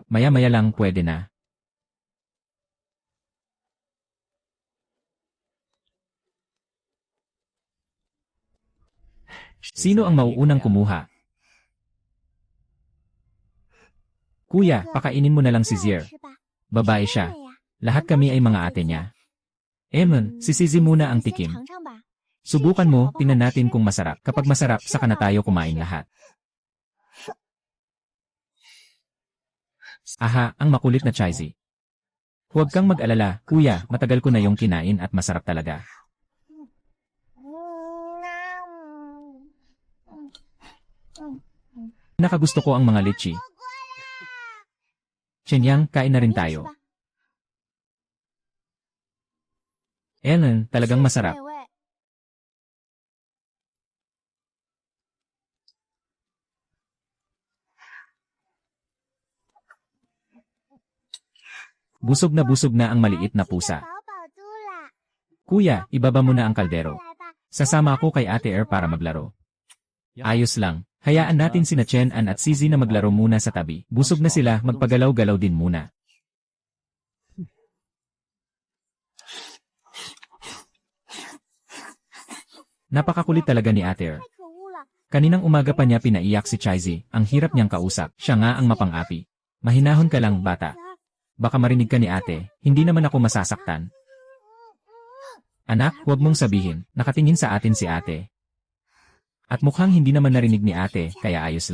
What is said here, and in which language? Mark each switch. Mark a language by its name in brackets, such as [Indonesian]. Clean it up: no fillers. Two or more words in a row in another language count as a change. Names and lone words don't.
[Filipino] Maya-maya lang pwede na. Sino ang mauunang kumuha? Kuya, pakainin mo na lang si [Chinese] 这 [Filipino] Zier. [Chinese] 好吃吧？ [Filipino] Babae [Chinese] 真 [Filipino] siya. [Chinese] 的呀 [Filipino] Lahat kami ay mga ate niya. Eman, si Zizi muna ang [Chinese] 先 [Filipino] tikim. [Chinese] 尝尝吧。 [Filipino] Subukan mo, tingnan natin kung masarap. Kapag masarap, saka na tayo kumain lahat. Aha, ang makulit na Chaizi. Huwag kang mag-alala, kuya, matagal ko na yung kinain at masarap talaga. Nakagusto ko ang mga litchi. Shenyang, kain na rin [Chinese] 你也吃 [Filipino] tayo. [Chinese] 吧 [Filipino] Ellen, talagang masarap. [Chinese] 美味 [Filipino] Busog na ang maliit na pusa. [Chinese] 饱饱嘟啦。 [Filipino] Kuya, ibaba mo na ang kaldero. [Chinese] 来吧， [Filipino] Sasama ako kay Ate Er para maglaro. Ayos lang. Hayaan natin sina Chen An at Zizi na maglaro muna sa tabi. Busog na sila, magpagalaw-galaw din muna. Napakakulit talaga ni Ate Er. [Chinese] 太可恶了。 [Filipino] Kaninang umaga pa niya pinaiyak si Chaizi, ang hirap niyang kausap. Siya nga ang mapang-api. Mahinahon ka lang, bata. Baka marinig ka ni ate, hindi naman ako masasaktan. Anak, huwag mong sabihin, nakatingin sa atin si ate. At mukhang hindi naman narinig ni ate, kaya ayos